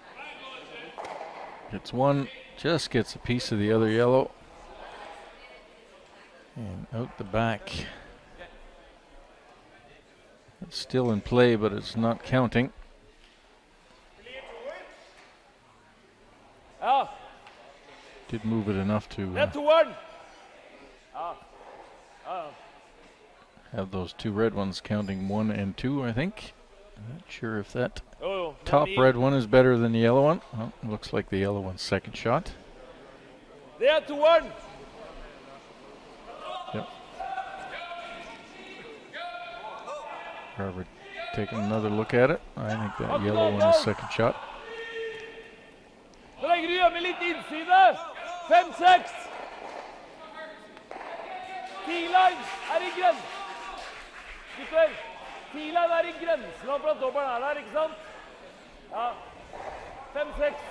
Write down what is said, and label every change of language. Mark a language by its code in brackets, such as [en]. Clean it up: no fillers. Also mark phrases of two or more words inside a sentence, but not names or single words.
[en] Gets one, just gets a piece of the other yellow. And out the back. It's still in play, but it's not counting. [no] Ja. [en] Did move it enough to [no] Det er toeren. Ja. [en] have those two red ones counting 1 and 2, I think. I'm not sure if that [no] Jo. [en] top red one is better than the yellow one. Well, it looks like the yellow one's second shot. [no] Det er toeren. [en] Yep. Harvard taking another look at it. I think that yellow one is second shot. [no] Så lenge du gjør med litt innside. 5-6. T-line er i grensen. Gutter, T-line er i grensen av blant dobbelen er der, ikke sant? Ja. 5-6.